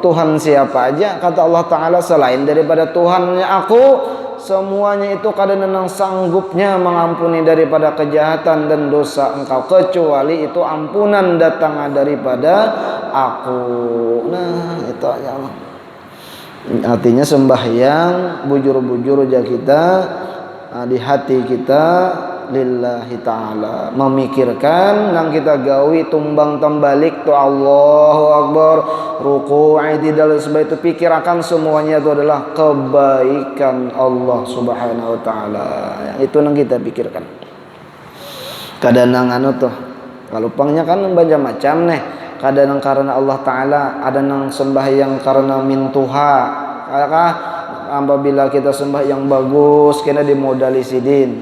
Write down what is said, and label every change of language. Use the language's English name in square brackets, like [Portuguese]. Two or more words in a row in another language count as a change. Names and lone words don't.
[Banjar] Tuhan siapa aja kata Allah Ta'ala selain daripada Tuhannya aku semuanya itu kada nang sanggupnya mengampuni daripada kejahatan dan dosa engkau kecuali itu ampunan datang daripada aku. Nah itu ya Allah. Artinya sembahyang bujur-bujur aja kita di hati kita [Arabic] lillahi ta'ala, [Banjar] memikirkan nang kita gawi tumbang tembalik tu [Arabic] Allahu Akbar, [Banjar] ruku' i'tidal sebab itu pikirkan semuanya itu adalah kebaikan [Arabic] Allah Subhanahu wa taala. [Banjar] Itu nang kita pikirkan. Kadang anu tuh kalau pangnya kan macam-macam nih. Kadang karena Allah Ta'ala, ada nang sembahyang karena mintuha. Adakah apabila kita sembahyang bagus kena dimodali sidin.